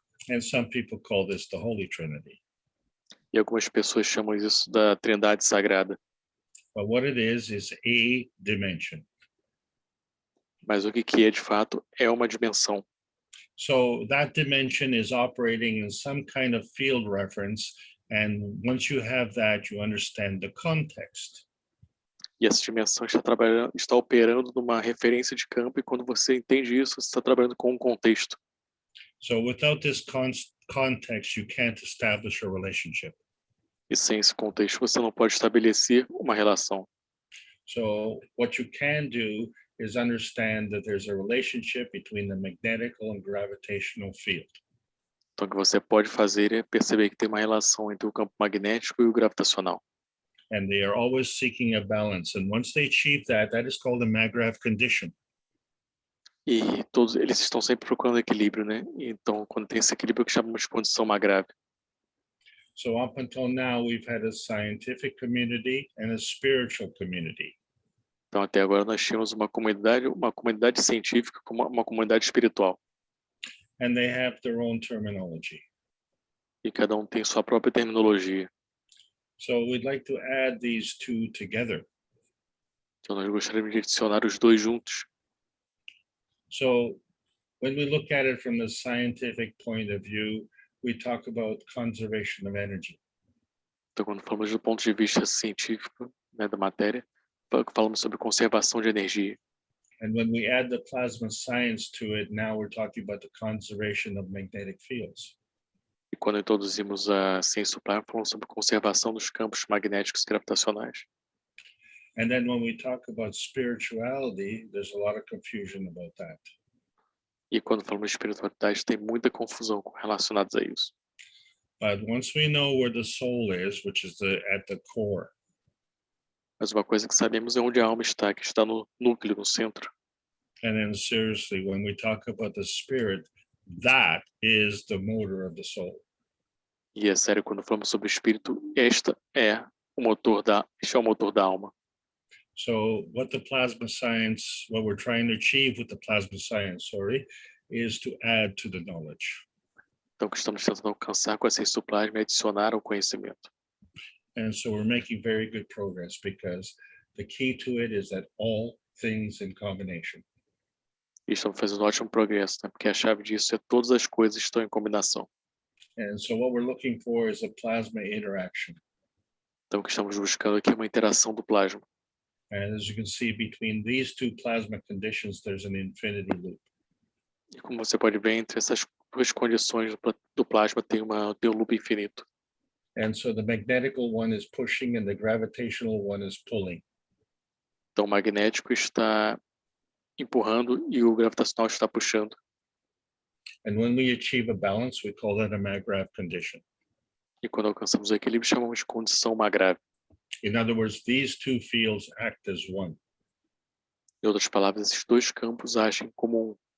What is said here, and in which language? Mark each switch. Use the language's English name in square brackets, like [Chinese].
[English] And some people call this the Holy Trinity. [Portuguese] E algumas pessoas chamam isso da trindade sagrada. [English] But what it is a dimension. [Portuguese] Mas o que é de fato é uma dimensão. [English] So that dimension is operating in some kind of field reference, and once you have that, you understand the context. [Portuguese] E essa dimensão está operando numa referência de campo, e quando você entende isso, você está trabalhando com um contexto. [English] So without this context, you can't establish a relationship. [Portuguese] E sem esse contexto, você não pode estabelecer uma relação. [English] So what you can do is understand that there's a relationship between the magnetical and gravitational field. [Portuguese] Então, o que você pode fazer é perceber que tem uma relação entre o campo magnético e o gravitacional. [English] And they are always seeking a balance. And once they achieve that, that is called a Maggrav condition. [Portuguese] E todos eles estão sempre procurando equilíbrio, né? Então, quando tem esse equilíbrio, que chamamos de condição Maggrav. [English] So up until now, we've had a scientific community and a spiritual community. [Portuguese] Então, até agora nós tínhamos uma comunidade científica como uma comunidade espiritual. [English] And they have their own terminology. [Portuguese] E cada tem sua própria terminologia. [English] So we'd like to add these two together. [Portuguese] Então, nós gostaríamos de adicionar os dois juntos. [English] So when we look at it from the scientific point of view, we talk about conservation of energy. [Portuguese] Então, quando falamos do ponto de vista científico, né, da matéria, falamos sobre conservação de energia. [English] And when we add the plasma science to it, now we're talking about the conservation of magnetic fields. [Portuguese] E quando introduzimos a ciência do plasma, falamos sobre conservação dos campos magnéticos e gravitacionais. [English] And then when we talk about spirituality, there's a lot of confusion about that. [Portuguese] E quando falamos de espiritualidade, tem muita confusão relacionada a isso. [English] But once we know where the soul is, which is at the core, [Portuguese] Mas uma coisa que sabemos é onde a alma está, que está no núcleo, no centro. [English] and then seriously, when we talk about the spirit, that is the motor of the soul. [Portuguese] E é sério, quando falamos sobre o espírito, este é o motor da alma. [English] So what we're trying to achieve with the plasma science, is to add to the knowledge. [Portuguese] Então, o que estamos tentando alcançar com a ciência do plasma é adicionar ao conhecimento. [English] And so we're making very good progress because the key to it is that all things in combination. [Portuguese] E estamos fazendo um ótimo progresso, né? Porque a chave disso é todas as coisas estão em combinação. [English] And so what we're looking for is a plasma interaction. [Portuguese] Então, o que estamos buscando aqui é uma interação do plasma. [English] And as you can see, between these two plasma conditions, there's an infinity loop. [Portuguese] E como você pode ver, entre essas duas condições do plasma tem um loop infinito. [English] And so the magnetical one is pushing and the gravitational one is pulling. [Portuguese] Então, o magnético está empurrando e o gravitacional está puxando. [English] And when we achieve a balance, we call that a Maggrav condition. [Portuguese] E quando alcançamos o equilíbrio, chamamos de condição Maggrav. [English] In other words, these two fields act as one. [Portuguese] Em outras palavras, esses dois campos agem como um.